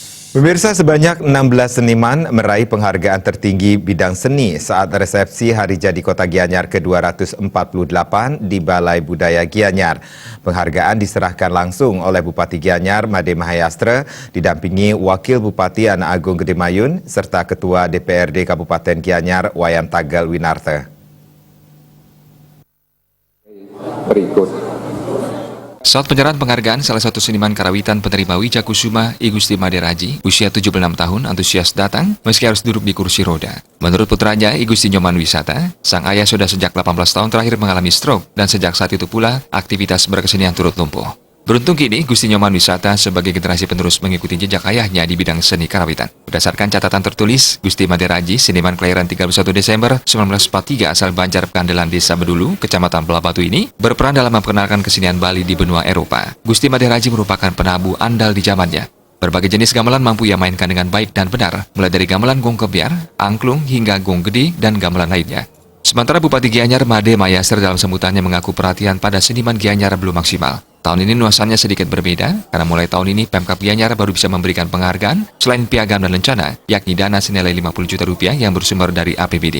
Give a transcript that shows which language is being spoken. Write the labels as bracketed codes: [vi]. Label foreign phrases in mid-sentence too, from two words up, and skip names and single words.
[id] Pemirsa, sebanyak 16 seniman meraih penghargaan tertinggi bidang seni saat resepsi Hari Jadi Kota Gianyar ke-248 di Balai Budaya Gianyar. Penghargaan diserahkan langsung oleh Bupati Gianyar, Made Mahayastra, didampingi Wakil Bupati Anak Agung Gede Mayun, serta Ketua DPRD Kabupaten Gianyar, Wayan Tagal Winarta. Berikut. Saat penyerahan penghargaan, salah satu seniman karawitan penerima Wijakusuma, I Gusti Made Raji, usia 76 tahun, antusias datang meski harus duduk di kursi roda. Menurut putranya, I Gusti Nyoman Wisata, sang ayah sudah sejak 18 tahun terakhir mengalami stroke dan sejak saat itu pula aktivitas berkesenian turut lumpuh. Beruntung kini, Gusti Nyoman Wisata sebagai generasi penerus mengikuti jejak ayahnya di bidang seni karawitan. Berdasarkan catatan tertulis, Gusti Made Raji, seniman kelahiran 31 Desember 1943 asal Banjar Pekandelan Desa Bedulu, Kecamatan Pelabatu ini, berperan dalam memperkenalkan kesenian Bali di benua Eropa. Gusti Made Raji merupakan penabuh andal di zamannya. Berbagai jenis gamelan mampu ia mainkan dengan baik dan benar, mulai dari gamelan gong kebiar, angklung, hingga gong gede, dan gamelan lainnya. Sementara Bupati Gianyar, Made Mahayastra, dalam sambutannya mengaku perhatian pada seniman Gianyar belum maksimal. Tahun ini nuansanya sedikit berbeda, karena mulai tahun ini Pemkab Gianyar baru bisa memberikan penghargaan selain piagam dan lencana, yakni dana senilai 50 juta rupiah yang bersumber dari APBD.